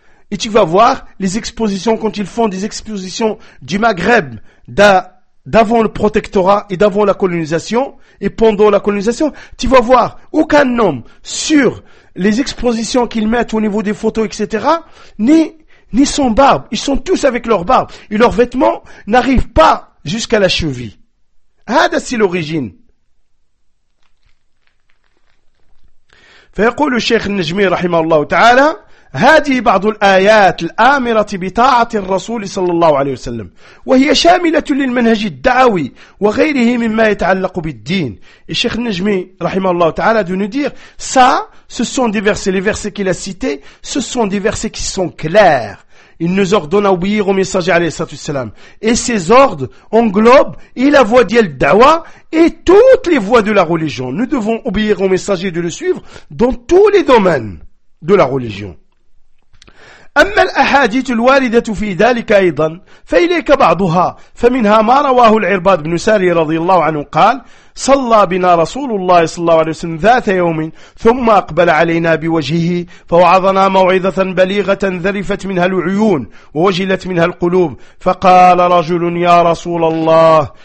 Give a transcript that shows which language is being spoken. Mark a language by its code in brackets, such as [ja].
[fr] Et tu vas voir les expositions, quand ils font des expositions du Maghreb d'avant le protectorat et d'avant la colonisation et pendant la colonisation, tu vas voir aucun homme sur les expositions qu'ils mettent au niveau des photos, etc., ni son barbe. Ils sont tous avec leur barbe et leurs vêtements n'arrivent pas jusqu'à la cheville. Ah, c'est l'origine. [ar] فيقول الشيخ النجمي رحمه الله تعالى هذه بعض الآيات الآمرة بطاعة الرسول صلى الله عليه وسلم وهي شاملة للمنهج الدعوي وغيره مما يتعلق بالدين. الشيخ النجمي رحمه الله تعالى [fr] de nous dire ça, ce sont des versets, les versets qu'il a cités, ce sont des versets qui sont clairs. Il nous ordonne à obéir au messager [ar] alayhi salatu wassalam. [fr] Et ces ordres englobent et la voie d'Yel Dawa et toutes les voies de la religion. Nous devons obéir au messager de le suivre dans tous les domaines de la religion. [ar] أما الأحاديث الواردة في ذلك أيضا فإليك بعضها فمنها ما رواه العرباد بن ساري رضي الله عنه قال صلى بنا رسول الله صلى الله عليه وسلم ذات يوم ثم أقبل علينا بوجهه فوعظنا موعظة بليغة ذرفت منها العيون ووجلت منها القلوب فقال رجل يا رسول الله